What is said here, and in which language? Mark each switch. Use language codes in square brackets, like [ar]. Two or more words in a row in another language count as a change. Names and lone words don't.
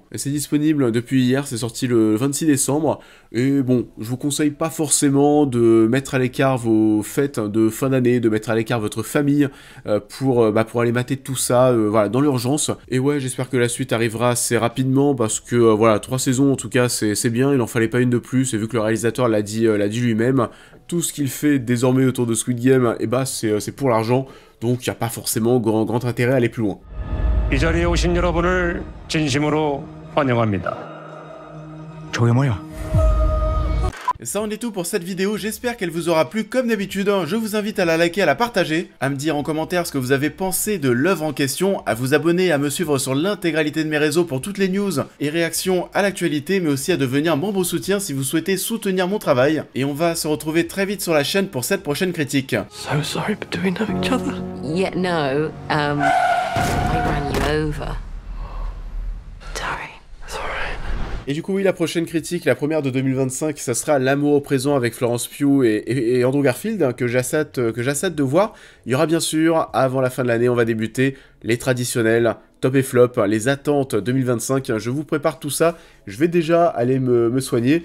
[fr] Et c'est disponible depuis hier, c'est sorti le 26 décembre, et bon, je vous conseille pas forcément de mettre à l'écart vos fêtes de fin d'année, de mettre à l'écart votre famille pour aller mater tout ça, dans l'urgence. Et ouais, j'espère que la suite arrivera assez rapidement, parce que 3 saisons en tout cas c'est bien, il en fallait pas une de plus, et vu que le réalisateur l'a dit lui-même, tout ce qu'il fait désormais autour de Squid Game, c'est pour l'argent, donc il n'y a pas forcément grand intérêt à aller plus loin. [ko] 이 자리에 오신 여러분을 진심으로 환영합니다. 저게 뭐야? [fr] Ça en est tout pour cette vidéo, j'espère qu'elle vous aura plu comme d'habitude, je vous invite à la liker, à la partager, à me dire en commentaire ce que vous avez pensé de l'œuvre en question, à vous abonner et à me suivre sur l'intégralité de mes réseaux pour toutes les news et réactions à l'actualité, mais aussi à devenir membre soutien si vous souhaitez soutenir mon travail. Et on va se retrouver très vite sur la chaîne pour cette prochaine critique. [en] So sorry, but do we know each other? Yeah, no, I ran you over. Sorry. [fr] Et du coup oui, la prochaine critique, la première de 2025, ça sera L'amour au présent avec Florence Pugh et Andrew Garfield, que j'assate de voir. Il y aura bien sûr, avant la fin de l'année, on va débuter les traditionnels, top et flop, les attentes 2025, je vous prépare tout ça, je vais déjà aller me soigner.